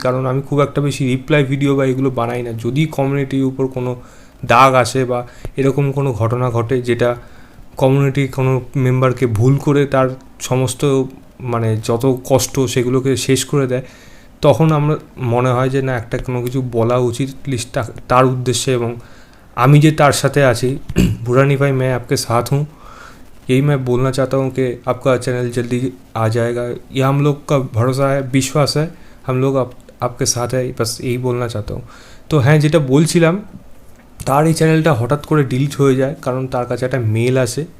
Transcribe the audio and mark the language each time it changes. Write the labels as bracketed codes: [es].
[bn] কারণ আমি খুব একটা বেশি রিপ্লাই ভিডিও বা এগুলো বানাই না। যদি কমিউনিটির উপর কোনো দাগ আসে বা এরকম কোনো ঘটনা ঘটে যেটা কমিউনিটির কোনো মেম্বারকে ভুল করে তার সমস্ত যত কষ্ট সেগুলোকে শেষ করে দেয়, তখন আমরা মনে হয় যে না, একটা কোনো কিছু বলা উচিত লিস্ট তার উদ্দেশ্যে। এবং আমি যে তার সাথে আছি, [hi] भूरानी भाई मैं आपके साथ हूँ। यही मैं बोलना चाहता हूँ कि आपका चैनल जल्दी आ जाएगा, ये हम लोग का भरोसा है, विश्वास है, हम लोग आपके साथ है, बस यही बोलना चाहता हूँ। [bn] তো হ্যাঁ, যেটা বলছিলাম, তার এই চ্যানেলটা হঠাৎ করে ডিলিট হয়ে যায় কারণ তার কাছে একটা মেল আসে।